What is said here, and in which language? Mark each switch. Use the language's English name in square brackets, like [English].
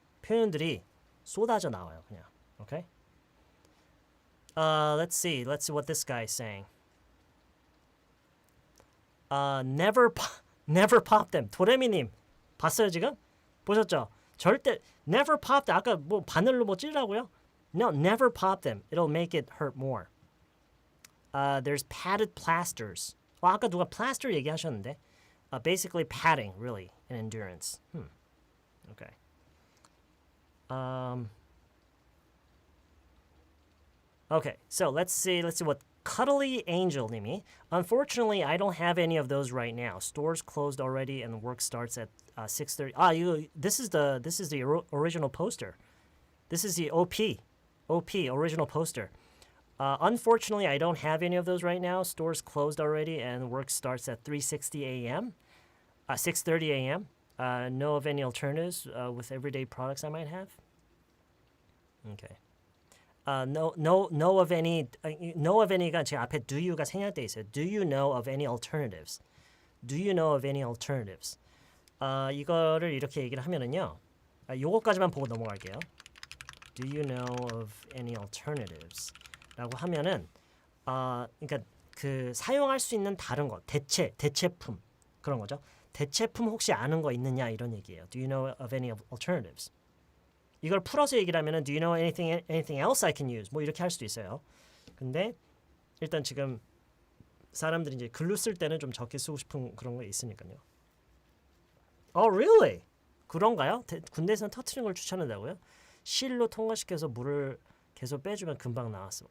[Korean] 표현들이 쏟아져 나와요. 그냥. Okay? [English] Let's see what this guy is saying. Never pop them. [Korean] 도레미님 봤어요 지금? 보셨죠? 절대 [English] never pop them. [Korean] 아까 뭐 바늘로 뭐 찌르라고요? [English] No, never pop them. It'll make it hurt more. There's padded plasters. [Korean] 아까 누가 plaster 얘기하셨는데. [English] Basically padding, really, in endurance. Okay. Okay. So let's see what Cuddly Angel [Korean] 님이 [English] Unfortunately, I don't have any of those right now. Stores closed already and work starts at 6:30. This is the original poster. This is the OP original poster. Unfortunately, I don't have any of those right now. Stores closed already and work starts at 3:60 a.m. 6:30 a.m. Know of any alternatives with everyday products I might have? Okay. Know of any [Korean] 가 제 앞에 [English] do you [Korean] 가 생략돼 있어요. [English] Do you know of any alternatives? Do you know of any alternatives? [Korean] 이거를 이렇게 얘기를 하면은요. 요거까지만 보고 넘어갈게요. [English] Do you know of any alternatives? [Korean] 라고 하면은 그러니까 그 사용할 수 있는 다른 거, 대체품 그런 거죠. 대체품 혹시 아는 거 있느냐 이런 얘기예요. [English] Do you know of any alternatives? [Korean] 이걸 풀어서 얘기를 하면은 [English] Do you know anything else I can use? [Korean] 뭐 이렇게 할 수도 있어요. 근데 일단 지금 사람들이 이제 글로 쓸 때는 좀 적게 쓰고 싶은 그런 거 있으니까요. [English] Oh, really? [Korean] 그런가요? 군대에서는 터트리는 걸 추천한다고요? 실로 통과시켜서 물을 계속 빼주면 금방 나왔어.